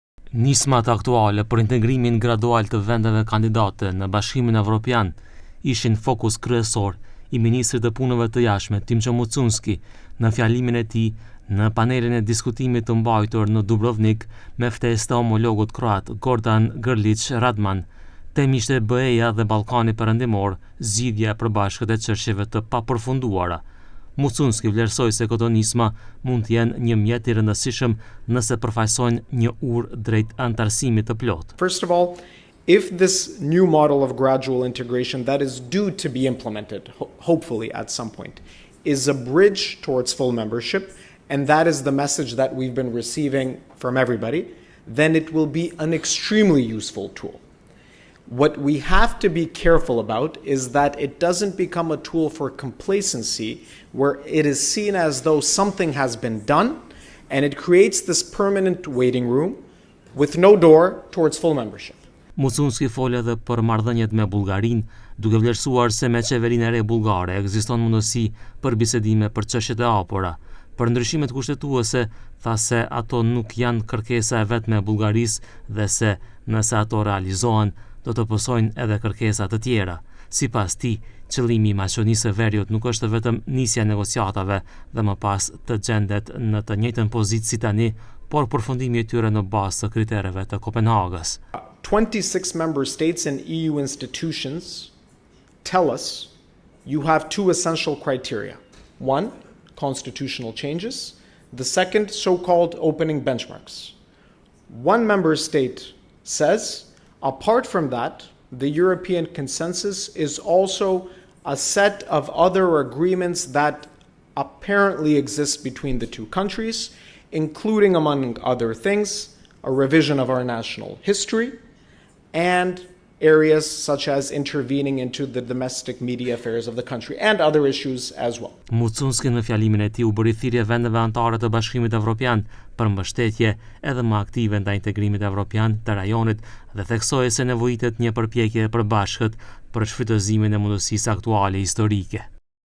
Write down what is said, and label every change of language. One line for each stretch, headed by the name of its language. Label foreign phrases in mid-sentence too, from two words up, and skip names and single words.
Albanian: Nismat aktuale për integrimin gradual të vendeve kandidate në Bashkimin Evropian ishin fokus kryesor i ministrit të punëve të jashtme Timço Mucunski në fjalimin e tij në panelin e diskutimit të mbajtur në Dubrovnik me ftesë të homologut kroat Gordan Grlić Radman. Temi ishte BE-ja dhe Ballkani Perëndimor, zgjidhja e përbashkët e çështjeve të papërfunduara. Mucunski vlerësoi se këto nisma mund të jenë një mjet i rëndësishëm nëse përfaqësojnë një urë drejt anëtarësimit të plotë.
English: First of all, if this new model of gradual integration that is due to be implemented, hopefully at some point, is a bridge towards full membership, and that is the message that we've been receiving from everybody, then it will be an extremely useful tool. What we have to be careful about is that it doesn't become a tool for complacency where it is seen as though something has been done and it creates this permanent waiting room with no door towards full membership.
Albanian: Mucunski fol edhe për marrëdhëniet me Bullgarinë, duke vlerësuar se me qeverinë e re bullgare ekziston mundësi për bisedime për çështjet e hapura. Për ndryshimet kushtetuese, tha se ato nuk janë kërkesa e vetme e Bullgarisë dhe se nëse ato realizohen, do të pësojnë edhe kërkesa të tjera. Sipas tij, qëllimi i Maqedonisë së Veriut nuk është vetëm nisja e negociatave dhe më pas të gjendet në të njëjtën pozitë si tani, por përfundimi i tyre në bazë të kritereve të Kopenhagës.
English: 26 member states and EU institutions tell us you have two essential criteria. One, constitutional changes. The second, so-called opening benchmarks. One member state says, apart from that, the European consensus is also a set of other agreements that apparently exist between the two countries, including, among other things, a revision of our national history and areas such as intervening into the domestic media affairs of the country and other issues as well.
Albanian: Mucunski në fjalimin e tij u bëri thirrje vendeve anëtare të Bashkimit Evropian për mbështetje edhe më aktive ndaj integrimit evropian të rajonit dhe theksoi se nevojitet një përpjekje e përbashkët për shfrytëzimin e mundësisë aktuale historike.